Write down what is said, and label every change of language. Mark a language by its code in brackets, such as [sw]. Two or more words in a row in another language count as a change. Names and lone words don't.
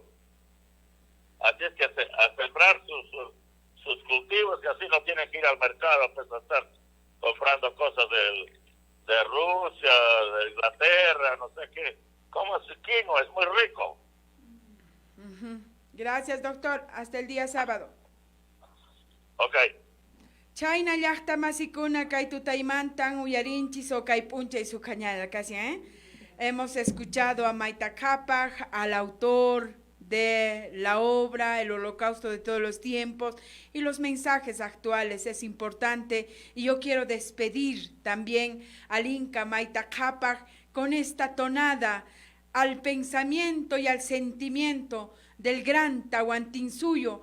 [es] Así es que a sembrar sus cultivos, y así no tienen que ir al mercado pues, a estar comprando cosas de Rusia, de Inglaterra, no sé qué. Como es quinoa, es muy rico. Gracias, doctor. Hasta el día sábado. Ok. [qu] Chayna llaqta masikuna kay tutaymantan uyarinchis o kay puncha [es] y su cañada casi, Hemos escuchado a Mayta Cápac, al autor de la obra El Holocausto de todos los tiempos y los mensajes actuales. Es importante, y yo quiero despedir también al Inca Mayta Cápac con esta tonada al pensamiento y al sentimiento del gran Tahuantinsuyo.